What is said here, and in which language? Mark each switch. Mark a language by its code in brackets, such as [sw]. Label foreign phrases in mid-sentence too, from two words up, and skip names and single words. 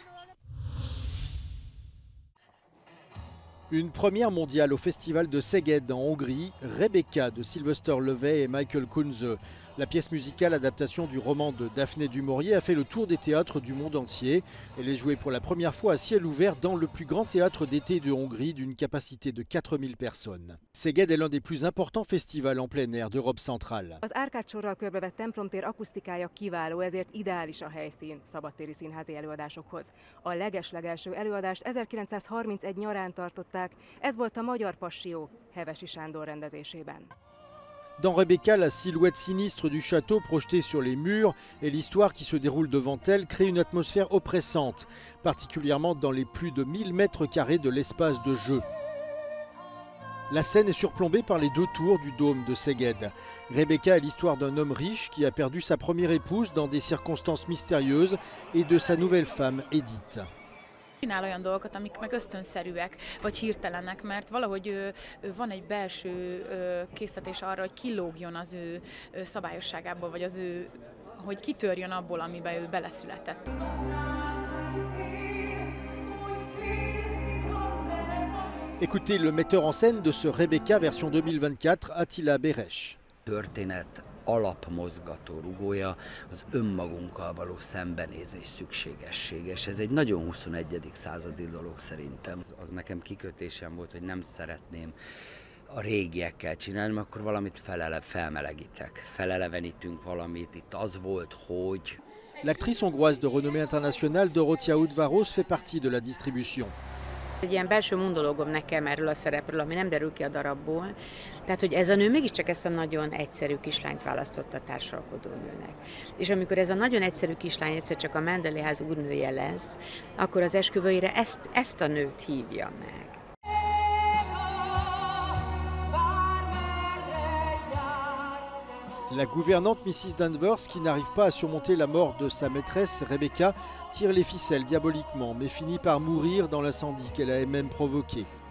[fr] Une première mondiale au festival de Szeged en Hongrie, Rebecca de Sylvester Levay et Michael Kunze. La pièce musicale adaptation du roman de Daphné du Maurier a fait le tour des théâtres du monde entier. Elle est jouée pour la première fois à ciel ouvert dans le plus grand théâtre d'été de Hongrie d'une capacité de 4000 personnes. Szeged est l'un des plus importants festivals en plein air d'Europe centrale. [hu] Az Árkád-sorral körbevett templomtér akusztikája kiváló, ezért ideális a helyszín szabadtéri színházi előadásokhoz. A legeslegelső előadást 1931 nyarán tartották, ez volt a Magyar Passió Hevesi Sándor rendezésében. [fr] Dans Rebecca, la silhouette sinistre du château projetée sur les murs et l'histoire qui se déroule devant elle créent une atmosphère oppressante, particulièrement dans les plus de 1000 mètres carrés de l'espace de jeu. La scène est surplombée par les 2 tours du dôme de Szeged. Rebecca est l'histoire d'un homme riche qui a perdu sa première épouse dans des circonstances mystérieuses et de sa nouvelle femme, Edith. [hu] Csinál olyan dolgokat, amik meg ösztönszerűek, vagy hirtelenek, mert valahogy van egy belső késztetés arra, hogy kilógjon az ő szabályosságából, vagy hogy kitörjön abból, amiben ő beleszületett. [fr] Écoutez le metteur en scène de ce Rebecca version 2024, Attila Beres. [hu] Történet alapmozgató rugója az önmagunkkal való szembenézés szükségessége, és ez egy nagyon 21. századi dolog szerintem. Az nekem kikötésem volt, hogy nem szeretném a régiekkel csinálni, mert akkor valamit felmelegítek, felelevenítünk valamit, itt az volt, hogy... [fr] L'actrice hongroise de renommée internationale Dorothea Udvaros fait partie de la distribution. [hu] Egy ilyen belső monológom nekem erről a szerepről, ami nem derül ki a darabból. Tehát, hogy ez a nő mégiscsak ezt a nagyon egyszerű kislányt választotta társalkodó nőnek. És amikor ez a nagyon egyszerű kislány egyszer csak a Mendeley-ház úrnője lesz, akkor az esküvőire ezt a nőt hívja meg. [fr] La gouvernante Mrs. Danvers, qui n'arrive pas à surmonter la mort de sa maîtresse, Rebecca, tire les ficelles diaboliquement, mais finit par mourir dans l'incendie qu'elle a elle-même provoqué.